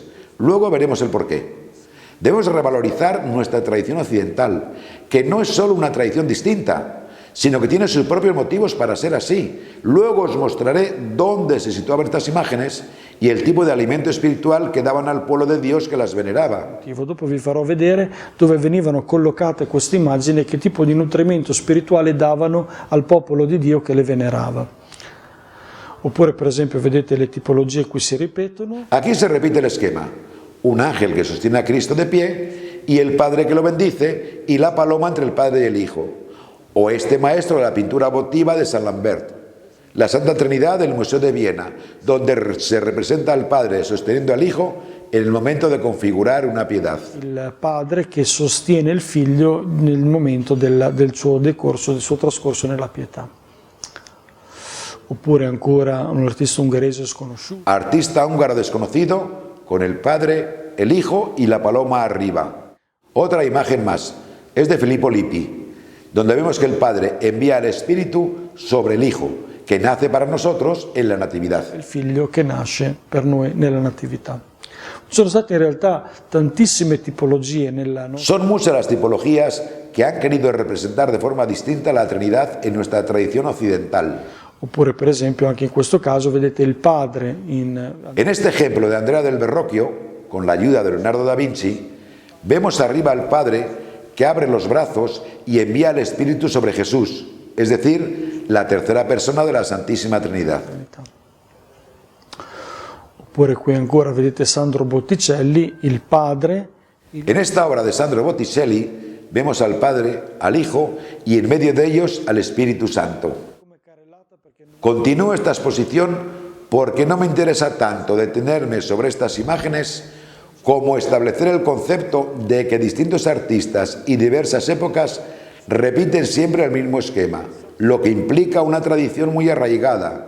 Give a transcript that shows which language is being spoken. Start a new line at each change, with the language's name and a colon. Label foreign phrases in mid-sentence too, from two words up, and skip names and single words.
Spanish: Luego veremos el porqué. Debemos revalorizar nuestra tradición occidental, que no es solo una tradición distinta, sino que tiene sus propios motivos para ser así. Luego os mostraré dónde se situaban estas imágenes y el tipo de alimento espiritual que daban al pueblo de Dios que las veneraba.
Italian: Dopo vi farò vedere dove venivano collocate queste immagini e che tipo di nutrimento spirituale davano al popolo di Dio che le venerava. Oppure per esempio vedete le tipologie qui si ripetono.
Spanish: Aquí se repite el esquema: un ángel que sostiene a Cristo de pie y el Padre que lo bendice y la paloma entre el Padre y el Hijo. O este maestro de la pintura votiva de San Lambert, la Santa Trinidad del Museo de Viena, donde se representa al Padre sosteniendo al Hijo en el momento de configurar una piedad.
Italian: Il padre che sostiene il figlio nel momento del suo decorso, del suo trascorso nella pietà. Oppure ancora un artista ungherese sconosciuto.
Spanish: Artista húngaro desconocido con el Padre, el Hijo y la paloma arriba. Otra imagen más es de Filippo Lippi, donde vemos que el Padre envía al Espíritu sobre el Hijo, que nace para nosotros en la Natividad.
Italian: Il figlio che nasce per noi nella Natività. Ci sono state in realtà tantissime tipologie nella nostra...
Spanish: Son muchas las tipologías que han querido representar de forma distinta la Trinidad en nuestra tradición occidental.
Italian: Oppure per esempio anche in questo caso vedete il padre in...
Spanish: En este ejemplo de Andrea del Verrocchio, con la ayuda de Leonardo da Vinci, vemos arriba al Padre que abre los brazos y envía el Espíritu sobre Jesús, es decir, la tercera persona de la Santísima Trinidad.
Italian: Oppure qui ancora vedete Sandro Botticelli, il padre...
Spanish: En esta obra de Sandro Botticelli vemos al Padre, al Hijo y en medio de ellos al Espíritu Santo. Continúo esta exposición porque no me interesa tanto detenerme sobre estas imágenes como establecer el concepto de que distintos artistas y diversas épocas repiten siempre el mismo esquema, lo que implica una tradición muy arraigada.